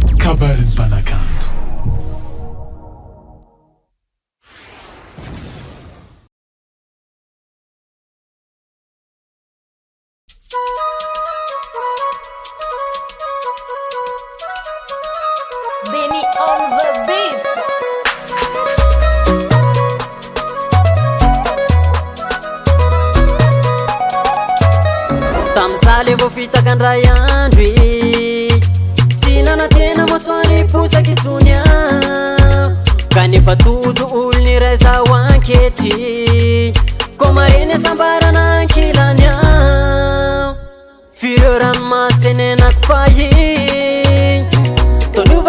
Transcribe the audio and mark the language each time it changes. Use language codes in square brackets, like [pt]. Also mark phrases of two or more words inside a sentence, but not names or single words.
[mg] kabarin'ny mpanakanto. [en] Benny on the beat. [mg] Tamzale vao fitakan-dray andro tsy nanantena masoany posaky itsony kanefa tojo olony ray zaho anketry ko mareny asambarana ankilany fireo ranomasy enenako fahy tolova